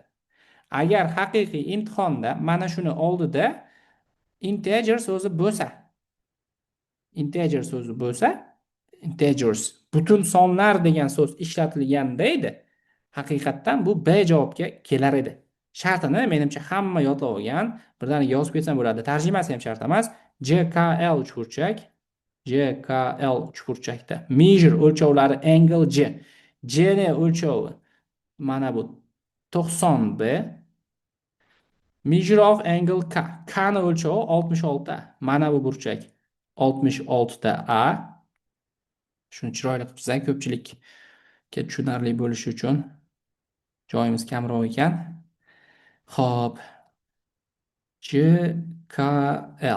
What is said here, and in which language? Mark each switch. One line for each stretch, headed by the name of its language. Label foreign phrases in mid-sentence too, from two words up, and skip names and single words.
Uzbek: Agar haqiqiy imtihonda mana shuni oldida integer so'zi bo'lsa, integers butun sonlar degan so'z ishlatilganda edi, haqiqatdan bu B javobga kelar edi. Shartini menimcha hamma yodlab olgan. Birdaniga yozib ketsam bo'ladi. Tarjimasi ham shart emas. JKL uchburchak, JKL uchburchakda measure o'lchovlari angle J. J ni o'lchovi mana bu 90 B.
English: Measure of angle K.
Uzbek: K ni o'lchovi 66. Mana bu burchak 66 ta A. Shuni chiroyli qilib chizsak, ko'pchilikka tushunarli bo'lishi uchun joyimiz kamroq ekan. Xo'p. JKL.